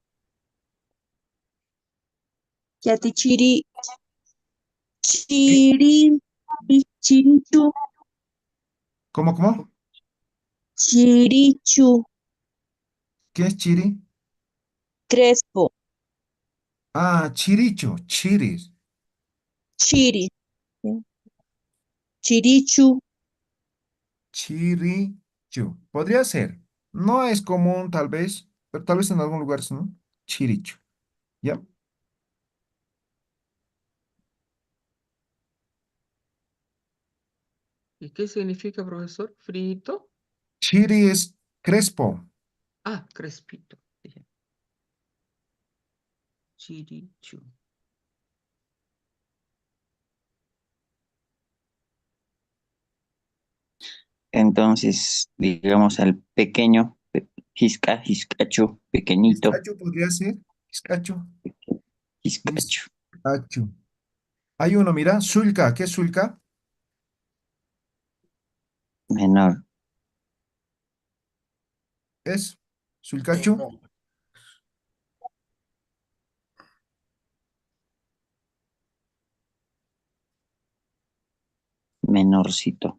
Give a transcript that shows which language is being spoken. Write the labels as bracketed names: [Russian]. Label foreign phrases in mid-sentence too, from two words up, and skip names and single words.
[Aymara] Yatichiri, [Spanish] Sí, [Aymara] chiri, chirichu. [Spanish] ¿Cómo? [Aymara] Chirichu, [Spanish] ¿Qué es chiri? crespo, [Aymara] Ah, chiricho, chiris. chiri, chirichu, Chiricho. [Spanish] Podría ser. No es común, tal vez, pero tal vez en algún lugar, ¿no? [Aymara] Chiricho. ¿Ya? [Spanish] ¿Y qué significa, profesor? ¿Frito? Chiri es crespo. Ah, crespito. Ya. Chirichu. Entonces, digamos al pequeño, jiscacho, pequeñito, Pizcacho podría ser. [Aymara] Pizcacho. jiscacho, Pizcacho. [Spanish] Hay uno, mira, sulca. ¿Qué es sulca? menor, Es sulcacho. menorcito.